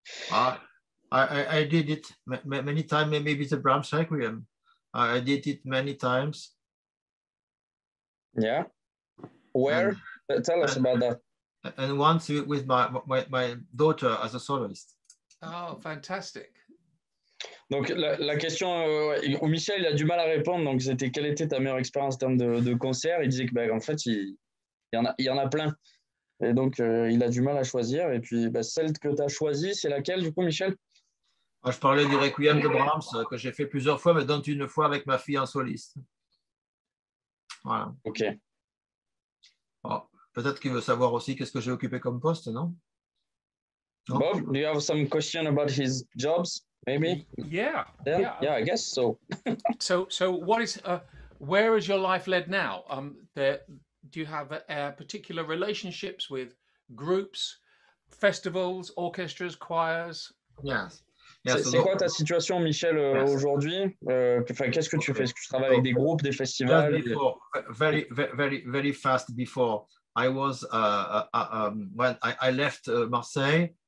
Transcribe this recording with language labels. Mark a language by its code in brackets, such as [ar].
[en] I did it many times. Maybe the Brahms Requiem. I did it many times. Yeah. Where? Tell us about that. And once with my daughter as a soloist. Oh, fantastic. [fr] Donc la question, Michel il a du mal à répondre, donc c'était quelle était ta meilleure expérience en termes de concert. Il disait que en fait il y en a plein, et donc il a du mal à choisir. Et puis celle que tu as choisie, c'est laquelle du coup, Michel? Je parlais du Requiem de Brahms que j'ai fait plusieurs fois, mais dont une fois avec ma fille en soliste. Voilà. Ok. Oh, peut-être qu'il veut savoir aussi qu'est-ce que j'ai occupé comme poste, non? [en] Bob, do you have some question about his jobs? Maybe. Yeah. I guess so. So what is where is your life led now? Do you have particular relationships with groups, festivals, orchestras, choirs? Yes. [fr] C'est quoi ta situation, Michel, aujourd'hui? Qu'est-ce que tu fais? Est-ce que tu travailles avec des groupes, des festivals? [en] Very fast before. I was when I left Marseille.